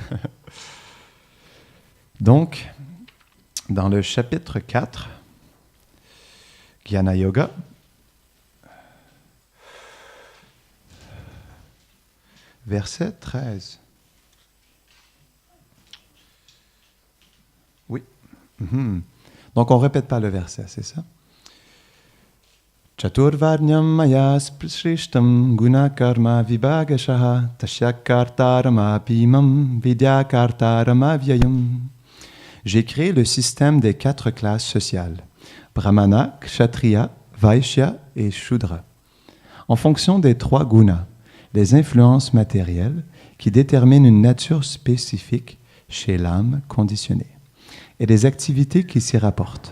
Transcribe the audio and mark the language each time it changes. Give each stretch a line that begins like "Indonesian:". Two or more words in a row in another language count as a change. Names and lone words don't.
French: Donc, dans le chapitre 4, Jnana Yoga, verset 13. Oui. Donc, on ne répète pas le verset, c'est ça?
Sanskrit: चातुर्वर्ण्यं मया सृष्टं गुण कर्म विभागशः तस्य कर्तारम् अपि मां विद्ध्य कर्तारम् अव्ययम्.
French: J'ai créé le système des 4 classes sociales,
Sanskrit: ब्राह्मण, क्षत्रिय, वैश्य
French: et Shudra, en fonction des 3 gunas, les influences matérielles qui déterminent une nature spécifique chez l'âme conditionnée, et les activités qui s'y rapportent.